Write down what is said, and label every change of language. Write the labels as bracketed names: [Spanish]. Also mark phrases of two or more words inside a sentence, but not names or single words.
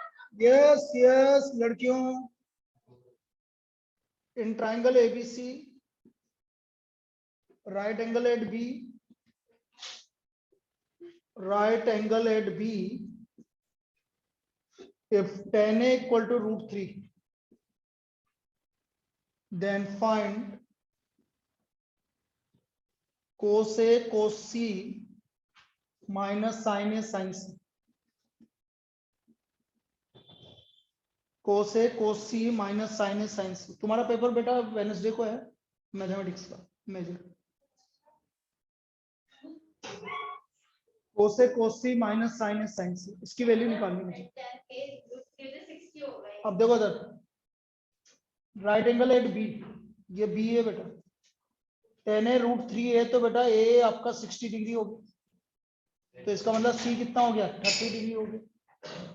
[English] yes yes लड़कियों, in triangle ABC right angle at B, right angle at B, if tan A equal to √3, then find cos A cos C minus sin A sin C. cos A cos C minus sin A sin C. [Hindi] तुम्हारा पेपर बेटा वेडनेसडे को है मैथमेटिक्स का मेजर। [English] cos A cos C minus sin A sin C, [Hindi] इसकी वैल्यू निकालनी मुझे। अब देखो इधर [English] right angle at B, [Hindi] ये बी है बेटा, [English] tan A [Hindi] √3 है तो बेटा ए आपका 60 डिग्री हो गया, तो इसका मतलब सी कितना हो गया 30 डिग्री हो गया।